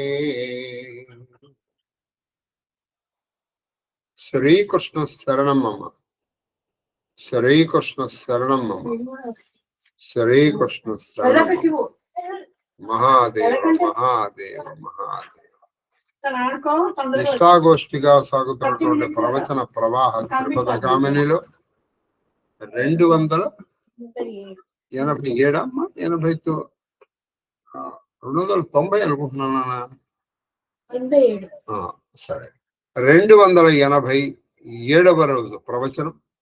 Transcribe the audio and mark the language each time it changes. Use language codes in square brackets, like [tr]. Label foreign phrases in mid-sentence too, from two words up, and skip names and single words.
[sa] श्री कृष्ण शरणं मम। श्री कृष्ण शरणं मम। श्री कृष्ण शरणं मम। महादेव महादेव महादेव। [te] నిష్ఠాగోష్ఠిగా సాగుతున్నటువంటి ప్రవచన ప్రవాహ త్రిపదగామినిలో 287 అమ్మా 290 అనుకుంటున్నానా? సరే, 287వ రోజు ప్రవచనం.